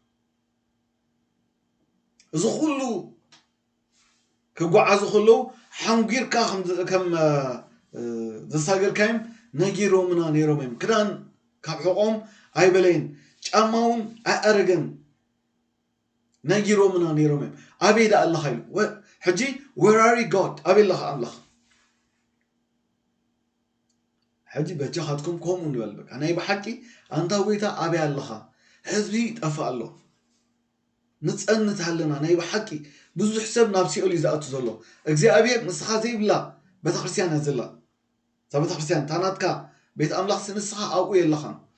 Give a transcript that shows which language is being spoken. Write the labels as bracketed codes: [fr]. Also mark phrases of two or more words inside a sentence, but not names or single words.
[ti] እዚ ኩሉ ክጓዓዙ ከለዉ ሓንጊርካ ከም ዘሳግርካዮም ነጊሮምና ነይሮም እዮም ክዳን ካብ ሕቖም ኣይበለይን ጫማውን ኣኣረገን ነጊሮምና ነይሮም እዮም ኣበይ ዳ ኣለኻ ኢሉ ሕጂ [en] where are you God [ti] ኣበይ ኣለኻ ኣምላኽ ሕጂ በጃኻትኩም ከምኡ ንበል በቃ ናይ ብሓቂ ኣንታ ጎይታ ኣበይ ኣለኻ ህዝቢ ጠፋእ ኣሎ ንጸንት ኣለና ናይ ብሓቂ ብዙሕ ሰብ ናብ ሲኦል ይዝኣቱ ዘሎ እግዚአብሔር ንስኻ ዘይብላ ቤተክርስትያን ዘላ እዛ ቤተክርስትያን ታናትካ ቤት ኣምላኽ ንስኻ ኣብኡ የለኻን